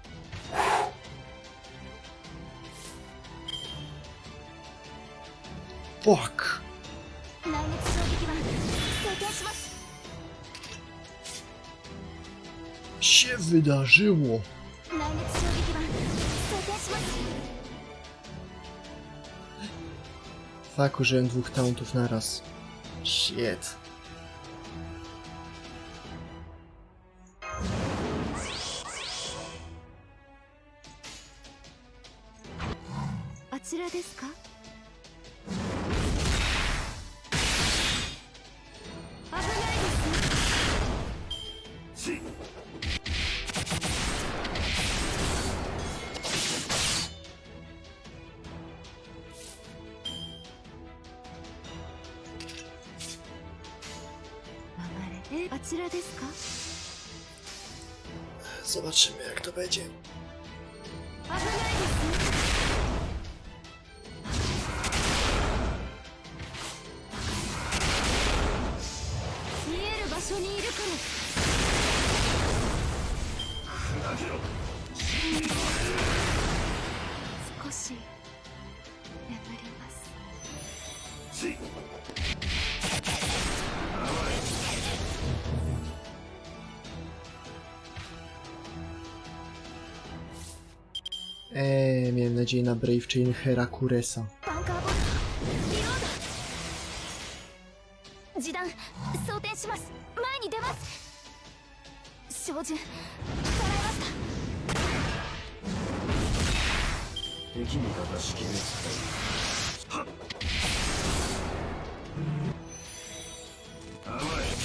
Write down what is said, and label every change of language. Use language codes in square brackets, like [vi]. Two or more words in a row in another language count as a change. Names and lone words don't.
[en] Fuck! [ja] 内熱衝撃板装填します [pl] Się wydarzyło? [ja] 内熱衝撃板装填します [pl] Fuck, użyłem 2 tauntów naraz. [en] Shit. [ja] あちらですか。危ないですね。せいあちらですか。 [pl] Zobaczymy, jak to będzie. [ja] 危ないですね。見える場所にいるから。少し眠ります。せい [pl] Miałem nadzieję na [en] Brave Chain [pl] Herakuresa. [ja] バンカーボルトリロード示弾装填します。前に出ます照準捉えました敵味方式で使うはっ甘い